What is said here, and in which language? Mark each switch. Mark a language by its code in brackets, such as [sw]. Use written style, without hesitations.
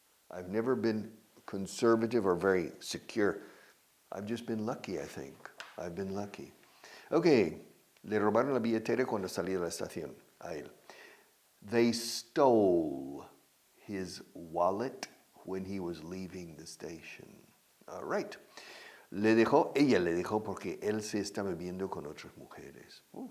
[en] I've never been conservative or very secure. I've just been lucky, I think. I've been lucky. [es] Okay, le robaron la billetera cuando salí de la estación a él. [en] They stole his wallet when he was leaving the station. All right. [es] Ella le dejó porque él se estaba viendo con otras mujeres.